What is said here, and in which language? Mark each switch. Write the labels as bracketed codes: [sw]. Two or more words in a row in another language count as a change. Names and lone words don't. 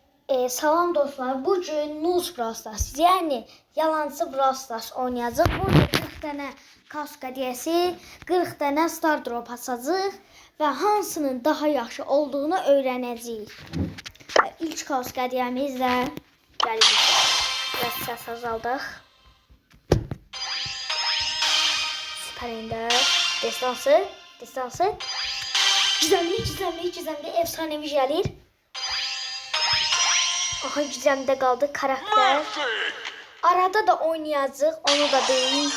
[az] Salam dostlar, bugün Nuz Brawl Stars, yani yalancı Brawl Stars oynayacağıq. Burada 40 dənə kask hədiyəsi, 40 dənə Star Drop açacağıq və hansının daha yaxşı olduğunu öyrənəcəyik. İlk kask hədiyəmizlə gəlirik. Biraz səs azaldıq. [tr] Süper Ender, destansı. Gizemli, efsanevi gəlir. Aha, gizemde kaldı karakter. [az] Arada da oynayacağıq, onu da deyim.